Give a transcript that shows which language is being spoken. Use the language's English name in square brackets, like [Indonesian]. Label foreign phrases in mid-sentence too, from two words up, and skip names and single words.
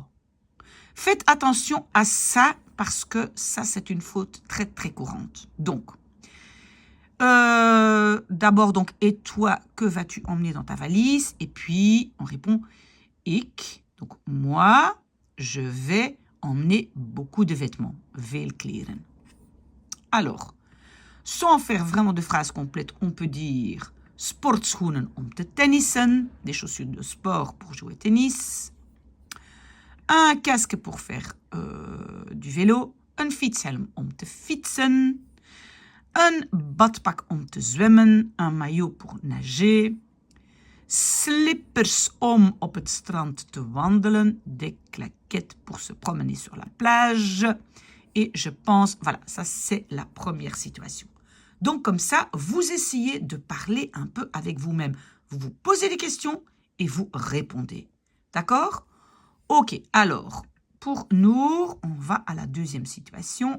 [French] Faites attention à ça parce que ça, c'est une faute très, très courante. Donc, d'abord, donc, et toi, que vas-tu emmener dans ta valise? Et puis, on répond ik. Donc, moi, je vais emmener beaucoup de vêtements. [Dutch] Veel kleren. [French] Alors, sans faire vraiment de phrases complètes, on peut dire [Dutch] sportschoenen om te tennissen, [French] des chaussures de sport pour jouer au tennis, un casque pour faire du vélo, [Dutch] een fietshelm om te fietsen, een badpak om te zwemmen, [French] un maillot pour nager, [Dutch] slippers om op het strand te wandelen, [French] des claquettes pour se promener sur la plage. Et je pense, voilà, ça c'est la première situation. Donc comme ça, vous essayez de parler un peu avec vous-même. Vous vous posez des questions et vous répondez. D'accord? Ok, alors, pour Nour, on va à la deuxième situation.